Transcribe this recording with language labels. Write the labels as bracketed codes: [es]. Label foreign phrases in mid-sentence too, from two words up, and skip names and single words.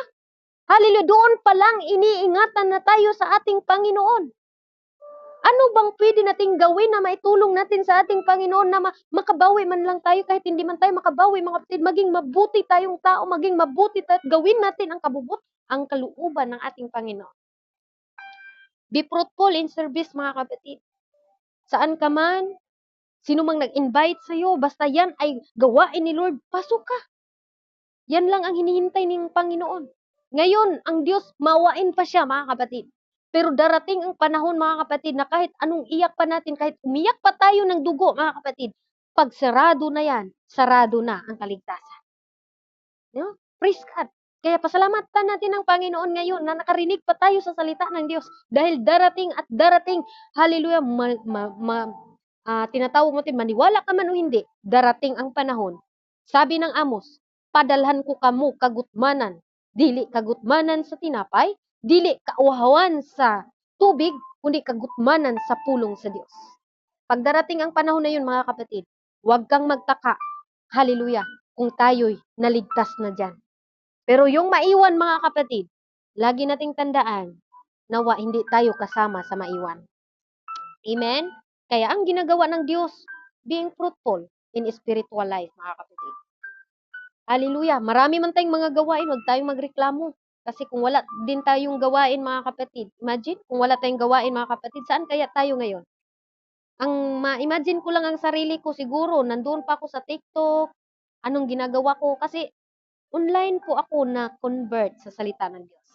[tl] Hallelujah, doon pa lang iniingatan na tayo sa ating Panginoon. Ano bang pwede nating gawin na maitulong natin sa ating Panginoon na makabawi man lang tayo kahit hindi man tayo makabawi, mga kapatid, maging mabuti tayong tao, maging mabuti tayo at gawin natin ang kalooban ng ating Panginoon. [en] Be fruitful in service, [tl] mga kapatid. Saan ka man, sino mang nag-invite sa'yo, basta yan ay gawain ni Lord, pasok ka. Yan lang ang hinihintay ng Panginoon. Ngayon, ang Diyos, mawain pa siya, mga kapatid. Pero darating ang panahon, mga kapatid, na kahit anong iyak pa natin, kahit umiyak pa tayo ng dugo, mga kapatid, pag sarado na yan, sarado na ang kaligtasan. No? [en] Praise God. [tl] Kaya pasalamatan natin ang Panginoon ngayon na nakarinig pa tayo sa salita ng Diyos. Dahil darating at darating, hallelujah, tinatawag mo maniwala ka man o hindi, darating ang panahon. Sabi ng Amos, [ceb] padalhan ko kamo kagutmanan, dili kagutmanan sa tinapay, dili kauhawan sa tubig, kundi kagutmanan sa pulong sa Diyos. [tl] Pag darating ang panahon na yun, mga kapatid, huwag kang magtaka, hallelujah, kung tayo'y naligtas na dyan. Pero yung maiwan, mga kapatid, lagi nating tandaan, nawa hindi tayo kasama sa maiwan. Amen? Kaya ang ginagawa ng Diyos, [en] being fruitful in spiritual life, [tl] mga kapatid. Hallelujah. Marami man tayong mga gawain, huwag tayong magreklamo. Kasi kung wala din tayong gawain, mga kapatid, imagine, kung wala tayong gawain, mga kapatid, saan kaya tayo ngayon? Ang ma-imagine ko lang ang sarili ko, siguro, nandun pa ako sa TikTok, anong ginagawa ko, kasi online po ako na-convert sa salita ng Diyos.